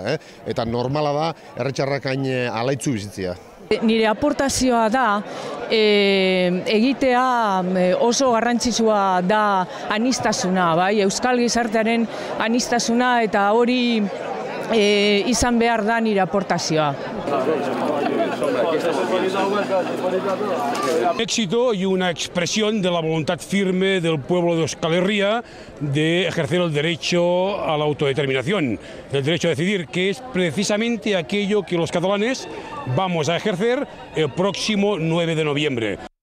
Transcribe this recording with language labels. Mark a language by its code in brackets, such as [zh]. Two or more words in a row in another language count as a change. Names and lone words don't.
[eu] Eta normala da herritarrak hain alaitzu bizitzea. Nire aportazioa da egitea oso garrantzitsua da aniztasuna, bai? Euskal gizartearen aniztasuna eta hori izan behar da nire aportazioa. [es] Éxito y una expresión de la voluntad firme del pueblo de Euskal Herria de ejercer el derecho a la autodeterminación, el derecho a decidir, que es precisamente aquello que los catalanes vamos a ejercer el próximo 9 de noviembre.